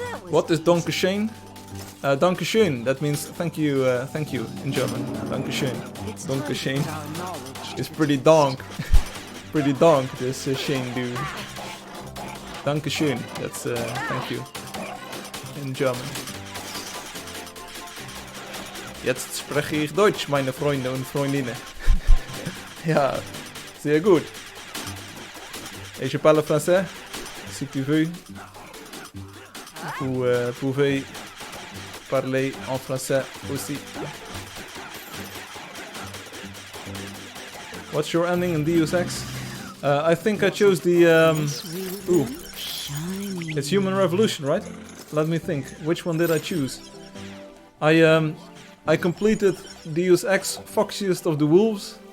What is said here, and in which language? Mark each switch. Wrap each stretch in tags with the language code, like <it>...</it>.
<en>What is Dankeschön? Dankeschön, that means thank you in German. Dankeschön. Dankeschön. It's pretty donk. Pretty donk, this Shane dude. Dankeschön, that's thank you in German.</en> <de>Jetzt spreche ich Deutsch, meine Freunde und Freundinnen. Ja, sehr gut.</de> <fr>Et je parle français, si tu veux. Vous pouvez parler en français aussi.</fr> <en>What's your ending in Deus Ex? I think I chose the... ooh. It's Human Revolution, right? Let me think. Which one did I choose? I completed Deus Ex Foxiest of the Wolves.</en>